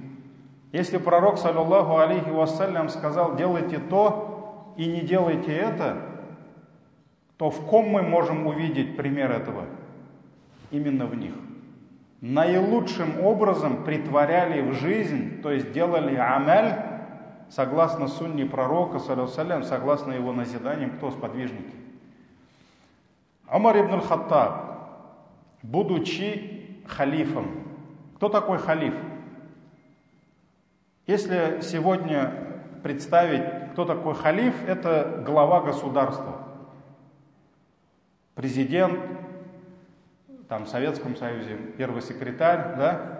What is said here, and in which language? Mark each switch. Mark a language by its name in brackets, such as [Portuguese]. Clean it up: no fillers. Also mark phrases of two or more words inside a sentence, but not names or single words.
[Russian] Если пророк, [Arabic] صلى الله عليه وسلم, [Russian] сказал: делайте то и не делайте это, то в ком мы можем увидеть пример этого? Именно в них. Наилучшим образом притворяли в жизнь, то есть делали амаль согласно сунне пророка, [Arabic] صلى الله عليه وسلم, [Russian] согласно его назиданиям, кто сподвижники. Умар ибн аль-Хаттаб, будучи халифом. Кто такой халиф? Если сегодня представить, кто такой халиф, это глава государства. Президент, там в Советском Союзе первый секретарь, да?